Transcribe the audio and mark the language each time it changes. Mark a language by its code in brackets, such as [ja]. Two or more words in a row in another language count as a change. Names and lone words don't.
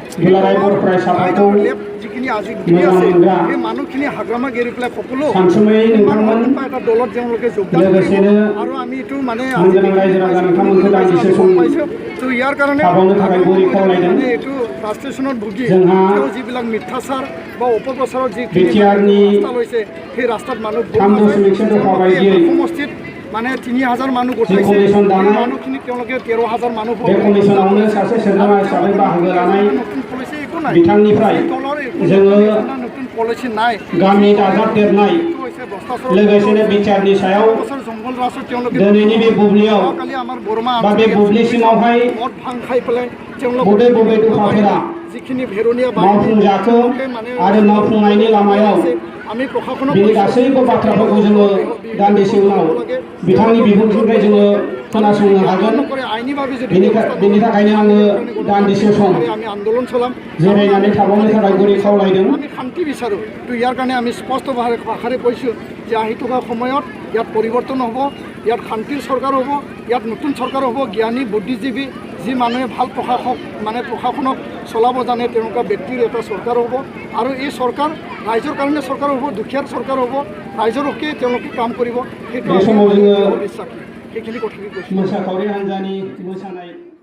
[as] যিখিনি আজি ঘূৰি আছে সেই মানুহখিনি হাগ্ৰামা গেৰি পেলাই সকলো এটা দলত তেওঁলোকে যোগদান কৰিব আৰু আমি এইটো মানে পাইছোঁ তো ইয়াৰ কাৰণে এইটো ফ্ৰাষ্ট্ৰেশ্যনত ভুগি তেওঁ যিবিলাক মিথ্যাচাৰ বা অপপ্ৰচাৰৰ যিখিনি ৰাস্তা লৈছে সেই ৰাস্তাত মানুহ সমষ্টিত মানে 3000 মানুহ গোটাইছে মানুহখিনি তেওঁলোকে 13000 মানুহ [brx] बिथांनिफ्राय जोङो गामि दाजाबदेरनाय लोगोसेनो बिटिआरनि सायाव दिनैनि बे बुब्लियाव बा बे बुब्लि सिङावहाय बबे बबे दफाफोरा मावफुंजाखो आरो मावफुंनायनि लामायाव बिनि गासैबो बाथ्राफोरखौ जोङो दान्दिसे उनाव बिथांनि बिबुंथिनिफ्राय जोङो खोनासंनो हागोन बेनि थाखायनो आङो दान्दिसे सम जिरायनानै थाबावनो थाखाय गुरै खावलायदों [as] আমি শান্তি বিচাৰোঁ তো ইয়াৰ কাৰণে আমি স্পষ্ট ভাষাৰে কৈছোঁ যে আহি থকা সময়ত ইয়াত পৰিৱৰ্তন হ'ব ইয়াত শান্তিৰ চৰকাৰ হ'ব ইয়াত নতুন চৰকাৰ হ'ব জ্ঞানী বুদ্ধিজীৱী যি মানুহে ভাল প্ৰশাসনক চলাব জানে তেনেকুৱা ব্যক্তিৰ এটা চৰকাৰ হ'ব আৰু এই চৰকাৰ ৰাইজৰ কাৰণে চৰকাৰ হ'ব দুখীয়াৰ চৰকাৰ হ'ব ৰাইজৰ হকে তেওঁলোকে কাম কৰিব সেইটো বিশ্বাস সেইখিনি কথা কৈছোঁ [brx] मोसाखावरि हान्जानि मोसानाय